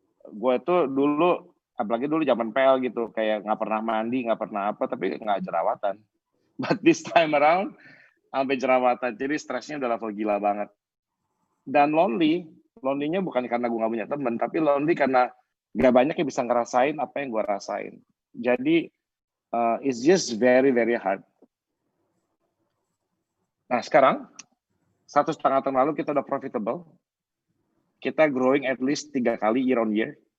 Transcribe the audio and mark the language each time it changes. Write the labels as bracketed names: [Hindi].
[Indonesian] Gue tuh dulu, apalagi dulu zaman PL gitu, kayak nggak pernah mandi, nggak pernah apa, tapi nggak jerawatan. [English] But this time around, [Indonesian] sampai jerawatan. Jadi stresnya udah level gila banget. Dan lonely-nya bukan karena gue nggak punya teman, tapi lonely karena nggak banyak yang bisa ngerasain apa yang gue rasain. [English] Jadi it's just very, very hard. [Indonesian] Nah sekarang, 1,5 tahun lalu kita udah profitable. Kita growing at least 3 kali [English] year on year.